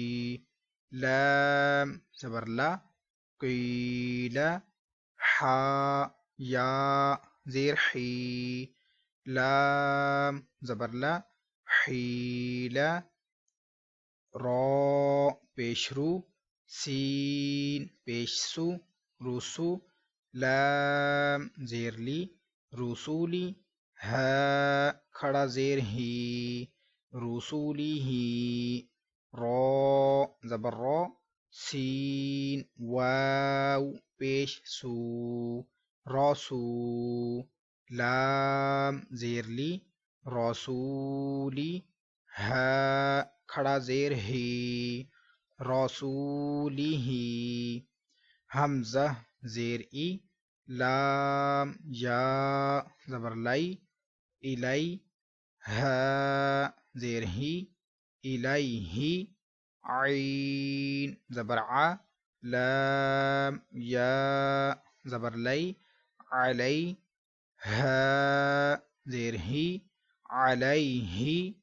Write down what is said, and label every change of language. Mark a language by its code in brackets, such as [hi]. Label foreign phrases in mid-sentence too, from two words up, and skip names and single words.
[ur] لام زبر لا قیل حا یا زیر حی لام زبر لا حیل را پیش رو سین پیش سو روسو لام زیر لی رسولی ها کھڑا زیر ہی رسولی ہی را زبر را سین واو پیش سو راسو لام زیر لی رسولی ها کھڑا زیر ہی رسولی ہی حمزہ زیر ای لام یا زبر لائی الی ہا زیر ہی الیہ عین زبر ع لام یا زبر لی علی ہا زیر ہی علیہ